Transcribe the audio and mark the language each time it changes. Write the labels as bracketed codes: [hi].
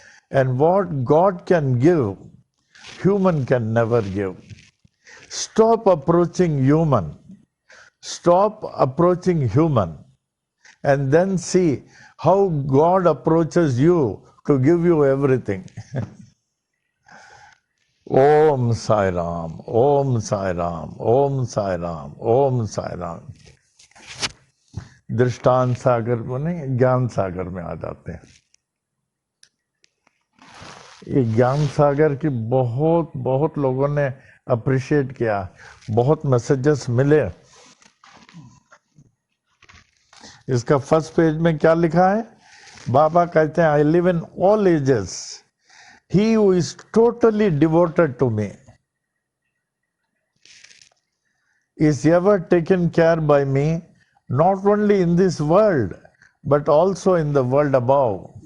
[en] And what God can give, human can never give. Stop approaching human. Stop approaching human. And then see how God approaches you to give you everything. [hi] ओम साई राम, ओम साई राम, ओम साई राम, ओम साई राम। दृष्टांत सागर में नहीं, ज्ञान सागर में आ जाते हैं। ये ज्ञान सागर की बहुत बहुत लोगों ने अप्रिशिएट किया, बहुत मैसेजेस मिले। इसका फर्स्ट पेज में क्या लिखा है? बाबा कहते हैं [en] I live in all ages, he who is totally devoted to me is ever taken care by me, not only in this world, but also in the world above.